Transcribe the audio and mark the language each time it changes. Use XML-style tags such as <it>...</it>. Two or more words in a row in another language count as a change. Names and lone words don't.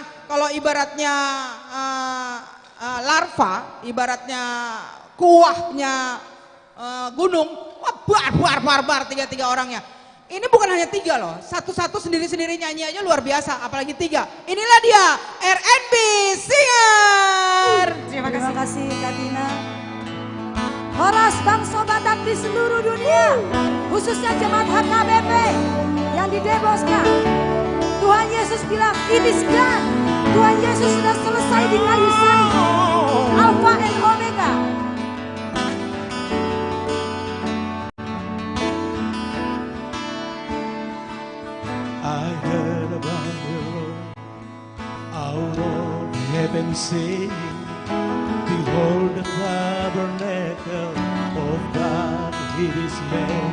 <id>Kalau ibaratnya larva, ibaratnya kuahnya gunung. Wah, barbar tiga orangnya. Ini bukan hanya 3 loh, satu-satu sendiri-sendiri nyanyi aja luar biasa, apalagi 3. Inilah dia,</id> <en>R&B Singer.</en> <id>Terima kasih Kak Tina. Horas bangsa Batak di seluruh dunia, khususnya jemaat HKBP yang di Deboskap. Tuhan Yesus bilang,</id> <en>it is done.</en> <id>Tuhan Yesus sudah selesai di kayu salib.</id> <en>Alpha and Omega. I heard about the Lord out of heaven singing, behold the tabernacle of God with his man.</en>